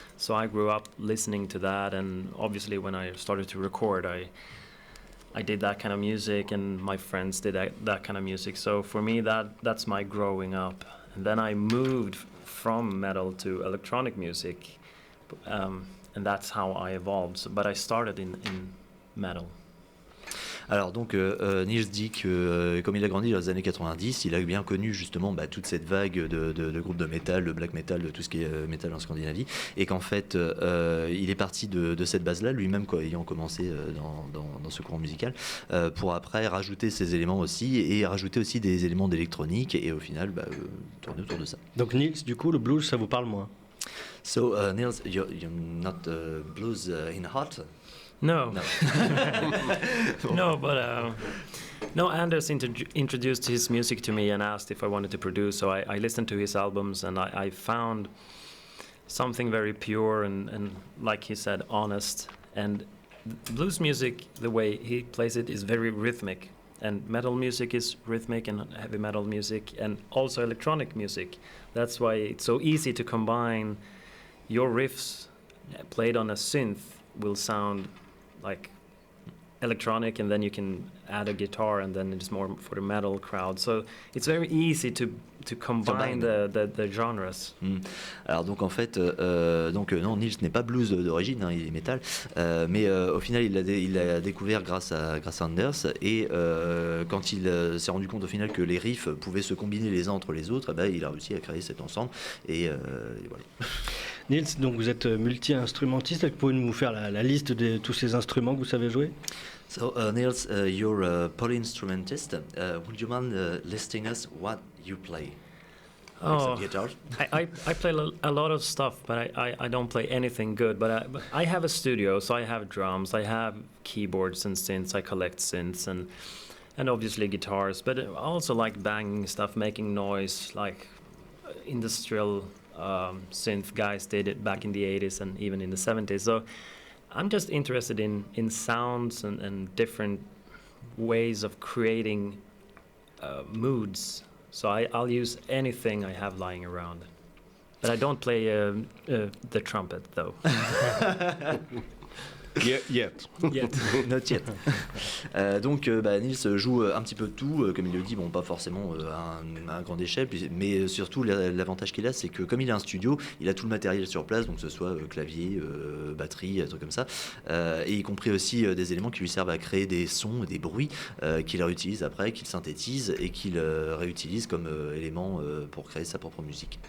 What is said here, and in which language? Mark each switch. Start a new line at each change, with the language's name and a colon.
English: So I grew up listening to that, and obviously when I started to record, I did that kind of music, and my friends did that kind of music. So for me, that's my growing up. And then I moved from metal to electronic music, and that's how I evolved. So, but I started in metal.
French: Alors donc Niels dit que comme il a grandi dans les années 90, il a bien connu justement toute cette vague de groupes de métal, de black metal, de tout ce qui est métal en Scandinavie, et qu'en fait il est parti de cette base-là, lui-même ayant commencé dans ce courant musical, pour après rajouter ces éléments aussi, et rajouter aussi des éléments d'électronique, et au final tourner autour de ça. Donc Niels, du coup le blues ça vous parle moins?
English: So Niels, you're not blues in heart? No. No, but no, Anders introduced his music to me and asked if I wanted to produce, so I listened to his albums, and I found something very pure and like he said, honest. And blues music, the way he plays it, is very rhythmic, and metal music is rhythmic, and heavy metal music, and also electronic music. That's why it's so easy to combine. Your riffs played on a synth will sound like electronic, and then you can add a guitar, and then it's more for the metal crowd. So it's very easy to combine the genres.
French: Alors donc en fait, non, Nils n'est pas blues d'origine, il est métal, mais au final il l'a découvert grâce à Anders, et quand il s'est rendu compte au final que les riffs pouvaient se combiner les uns entre les autres, il a réussi à créer cet ensemble, et voilà. Nils, donc vous êtes multi-instrumentiste, pouvez-vous nous faire la liste de tous ces instruments que vous savez jouer?
English: So Nils, you're a polyinstrumentist. Would you mind listing us what you play? Oh, Guitar? I play a lot of stuff, but I don't play anything good. But I have a studio, so I have drums, I have keyboards and synths, I collect synths and obviously guitars. But I also like banging stuff, making noise, like industrial synth guys did it back in the 80s and even in the 70s. So I'm just interested in sounds and different ways of creating moods. So I'll use anything I have lying around. But I don't play the trumpet, though. Yet. Not yet.
French: Donc Nils joue un petit peu de tout, comme il le dit, bon, pas forcément à un grande échelle, mais surtout l'avantage qu'il a, c'est que comme il a un studio, il a tout le matériel sur place, donc que ce soit clavier, batterie, un truc comme ça, et y compris aussi des éléments qui lui servent à créer des sons, des bruits qu'il réutilise après, qu'il synthétise et qu'il réutilise comme élément pour créer sa propre musique.